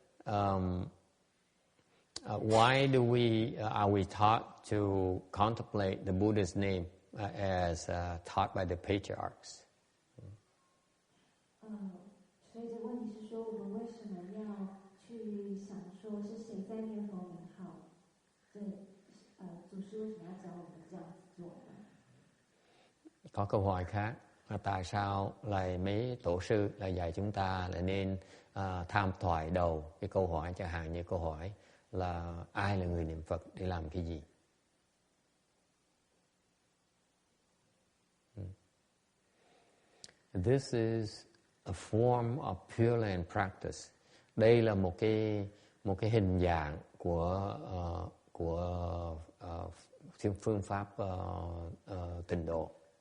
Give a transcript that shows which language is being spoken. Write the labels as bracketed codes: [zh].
[en] Why are we taught to contemplate the Buddha's name as taught by the patriarchs? [zh] 所以这个问题是说，我们为什么要去想说是谁在念佛名号？祖师为什么要教我们这样子做呢？ [vi] Có câu hỏi khác. Tại sao lại mấy tổ sư lại dạy chúng ta là nên tham thoại đầu cái câu hỏi, chẳng hạn như câu hỏi là ai là người niệm Phật để làm cái gì? [en] This is a form of Pureland practice. [vi] Đây là một cái hình dạng của phương pháp tịnh độ.